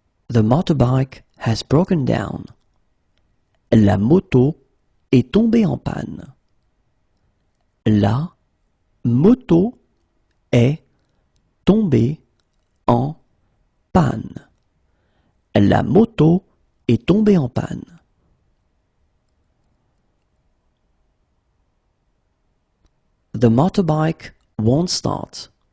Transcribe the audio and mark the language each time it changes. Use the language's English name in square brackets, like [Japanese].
[English] The motorbike has broken down. [French] La moto est tombée en panne. La moto est tombée en panne. La moto est tombée en panne. [English] The motorbike won't start.